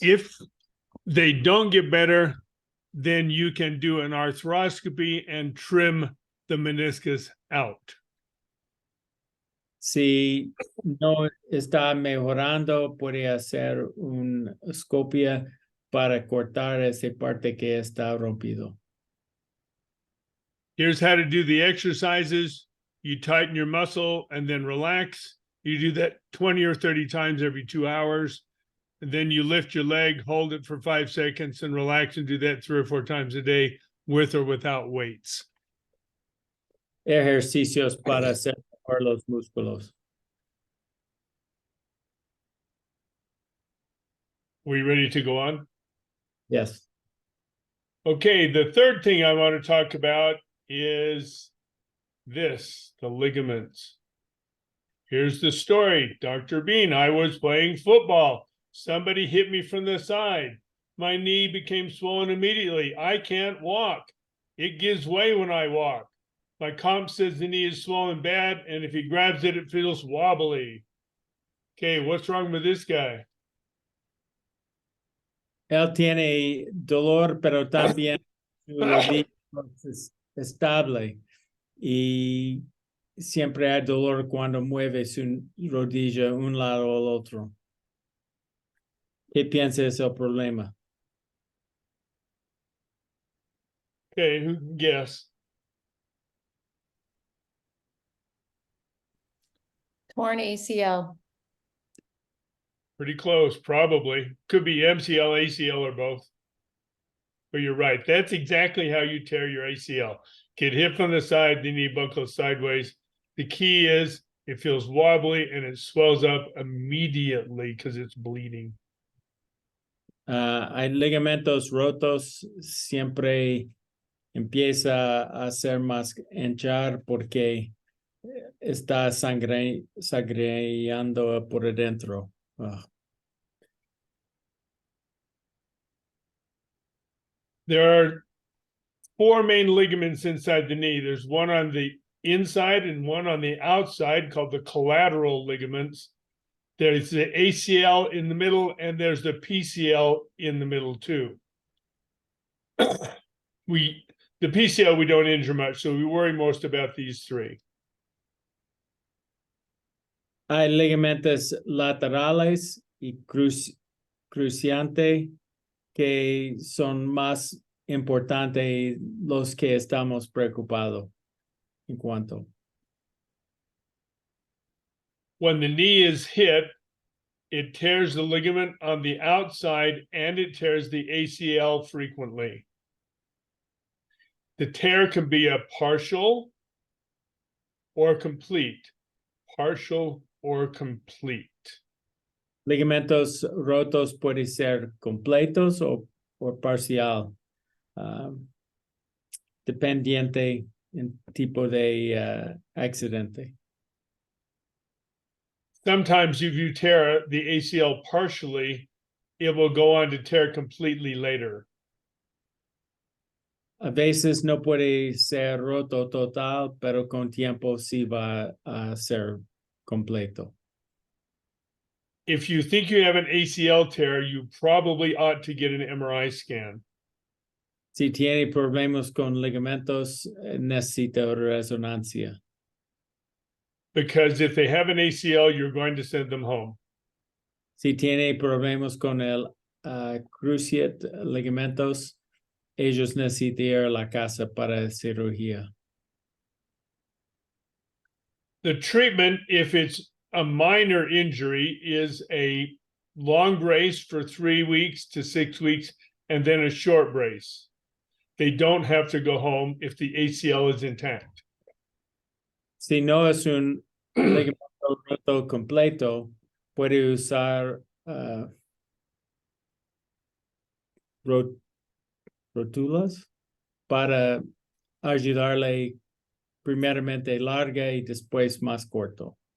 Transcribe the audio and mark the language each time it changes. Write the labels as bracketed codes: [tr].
[en] If they don't get better, then you can do an arthroscopy and trim the meniscus out. [es] Si no está mejorando, puede hacer una escopia para cortar esa parte que está rompido. [en] Here's how to do the exercises. You tighten your muscle and then relax. You do that 20 or 30 times every 2 hours. And then you lift your leg, hold it for 5 seconds and relax and do that 3 or 4 times a day with or without weights. [es] Ejercicios para hacer mejor los músculos. [en] We ready to go on? Yes. Okay, the third thing I want to talk about is this, the ligaments. Here's the story. Dr. Bean, I was playing football. Somebody hit me from the side. My knee became swollen immediately. I can't walk. It gives way when I walk. My comp says the knee is swollen bad, and if he grabs it, it feels wobbly. Okay, what's wrong with this guy? [es] Él tiene dolor, pero también su rodilla es estable y siempre hay dolor cuando mueve su rodilla un lado o el otro. ¿Qué piensa es el problema? [en] Okay, who can guess? Torn ACL. Pretty close, probably. Could be MCL, ACL, or both. But you're right. That's exactly how you tear your ACL. Get hit from the side, the knee buckles sideways. The key is it feels wobbly and it swells up immediately because it's bleeding. [es] Hay ligamentos rotos, siempre empieza a hacer más hinchar porque está sangreando por adentro. [en] There are 4 main ligaments inside the knee. There's one on the inside and one on the outside called the collateral ligaments. There's the ACL in the middle, and there's the PCL in the middle too. The PCL we don't injure much, so we worry most about these 3. [es] Hay ligamentos laterales y cruciante que son más importantes los que estamos preocupados en cuanto. [en] When the knee is hit, it tears the ligament on the outside and it tears the ACL frequently. The tear can be a partial or complete. Partial or complete. [es] Ligamentos rotos pueden ser completos o parcial, dependiente en tipo de accidente. [en] Sometimes if you tear the ACL partially, it will go on to tear completely later. [es] A veces no puede ser roto total, pero con tiempo sí va a ser completo. [en] If you think you have an ACL tear, you probably ought to get an MRI scan. [es] Si tiene problemas con ligamentos, necesita resonancia. [en] Because if they have an ACL, you're going to send them home. [es] Si tiene problemas con el cruciate ligamentos, ellos necesitan ir a la casa para cirugía. [en] The treatment, if it's a minor injury, is a long brace for 3 weeks to 6 weeks, and then a short brace. They don't have to go home if the ACL is intact. [es] Si no es un ligamento roto completo, puede usar rótulas para ayudarle primeramente larga y después más corto.